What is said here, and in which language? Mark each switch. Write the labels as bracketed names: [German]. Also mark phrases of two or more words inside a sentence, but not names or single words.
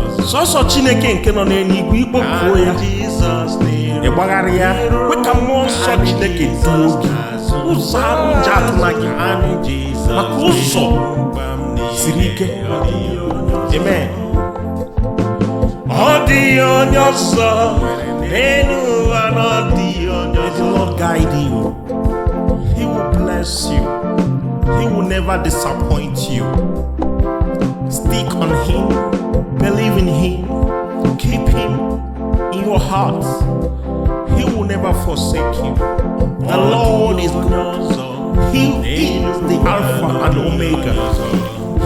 [Igbo] Sọsọ Chineke nke nọ n'eluigwe, ikpọkuo ya, ị gbagharịa, kwe ka mmụọ nsọ Chineke duo gị. Ụzọ ahụ nje atụla gị, maka ụzọ siri ike. Amen. Ọ dịghị onye ọzọ n'elu ụwa, na ọ dịghị onye ọzọ. [English] May the Lord guide you. He will bless you. He will never disappoint you. Stick on him. Believe in him. Keep him in your heart. He will never forsake you. The Lord is good. He is the Alpha and Omega.